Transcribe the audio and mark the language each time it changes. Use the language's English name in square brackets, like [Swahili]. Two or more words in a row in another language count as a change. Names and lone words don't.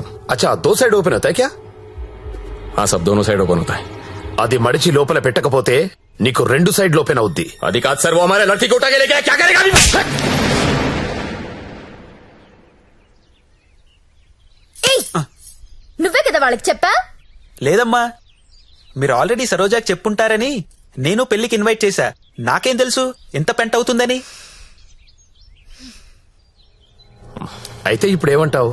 [Hindi] अच्छा, 2 साइड [Telugu] ఓపెన్ అవుతాయి [Hindi] క్యా? हाँ सब दोनों साइड ओपन होता है. [Telugu] అది మడిచి లోపల పెట్టకపోతే నీకు 2 సైడ్లు ఓపెన్ అవుద్ది. అది కాదు సార్, [Hindi] वो हमारे लड़की को उठा के लेके आया, क्या करेगा अभी? [Telugu] నువ్వే కదా వాళ్ళకి చెప్పా? లేదమ్మా, మీరు ఆల్రెడీ సరోజాకి చెప్పుంటారని నేను పెళ్లికి ఇన్వైట్ చేశా. నాకేం తెలుసు ఎంత పెంట అవుతుందని. అయితే ఇప్పుడు ఏమంటావు?